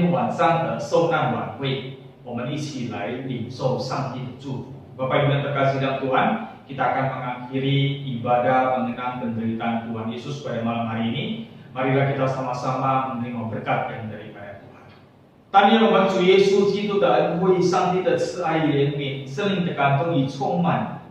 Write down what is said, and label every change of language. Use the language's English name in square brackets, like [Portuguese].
[Indonesian] Mari [Chinese] 一起来领受上帝的祝福。 [Indonesian] Bapak Ibu yang terkasih dalam Tuhan, kita akan mengakhiri ibadah mengenang penderitaan Tuhan Yesus pada malam hari ini. Marilah kita sama-sama menerima berkat yang daripada Tuhan. [Chinese] 但愿我们主耶稣基督的恩惠、上帝的慈爱怜悯、圣灵的感动与充满，